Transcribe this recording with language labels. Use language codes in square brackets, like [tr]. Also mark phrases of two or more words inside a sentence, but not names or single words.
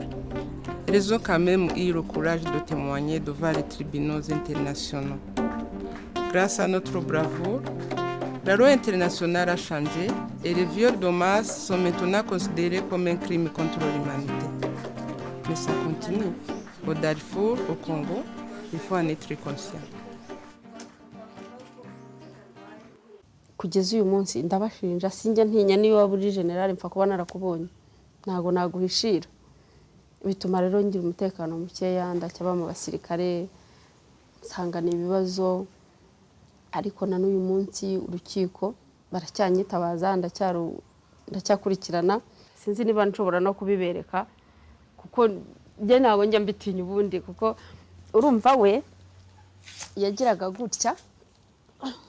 [fr] Elles ont quand même eu le courage de témoigner devant les tribunaux internationaux. Grâce à notre bravoure, la loi internationale a changé et les viols de masse sont maintenant considérés comme un crime contre l'humanité. Mais ça continue. Au Darfour, au Congo, il faut en être conscient. [rw] Kugeza uyu munsi ndabashinja sinjye ntinya niyo waba uri general mpfa kuba narakubonye ntago naguhishira bituma rero ngira umutekano mukeya ndacyaba mu basirikare nsangana ibibazo ariko na n'uyu munsi urukiko baracyanyitabaza ndacyakurikirana sinzi niba nshobora no kubibereka kuko njye ntago njya mbitinya ubundi kuko urumva we yagiraga gutya